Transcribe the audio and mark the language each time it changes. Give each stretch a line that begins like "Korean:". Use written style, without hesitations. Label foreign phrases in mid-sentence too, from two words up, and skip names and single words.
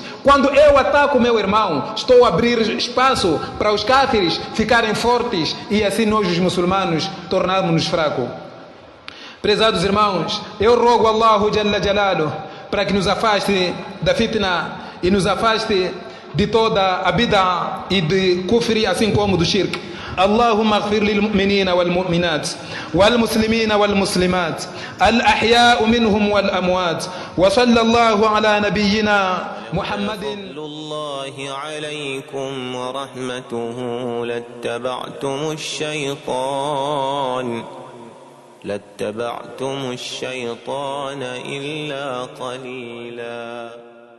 Portuguese: Quando eu ataco o meu irmão, estou a abrir espaço para os kafirs ficarem fortes, e assim nós os muçulmanos tornarmos-nos fracos. Prezados irmãos, eu rogo
Arabic: الله جل جلاله
Portuguese: para que nos afaste da fitna e nos afaste de toda a bid'a e de kufri, assim como do shirk.
Arabic: اللهم اغفر للمؤمنين والمؤمنات والمسلمين والمسلمات الأحياء منهم والأموات وصلى الله على نبينا محمد. فضل الله عليكم ورحمته لاتبعتم الشيطان إلا قليلا.